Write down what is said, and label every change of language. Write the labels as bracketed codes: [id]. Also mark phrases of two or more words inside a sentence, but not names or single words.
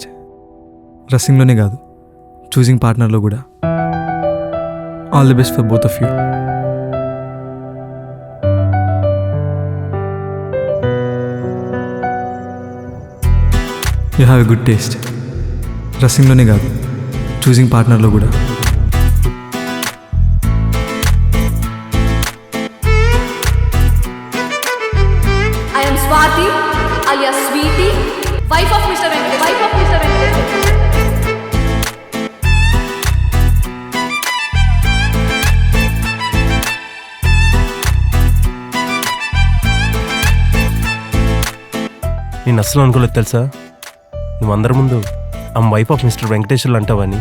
[te] డ్రెస్సింగ్లోనే కాదు, [en] choosing partner [te] కూడా. [en] all the best for both of you. You have a good taste. [te] డ్రెస్సింగ్లోనే కాదు, [en] choosing partner [te] కూడా. [en] I am Swati alias Sweetie, wife of Mr. Venkateshwarlu. [te] నేను అస్సలు అనుకోలేదు తెలుసా, నువ్వు అందరి ముందు [en] I'm wife of Mister [te] వెంకటేశ్వర్లు అంటావని.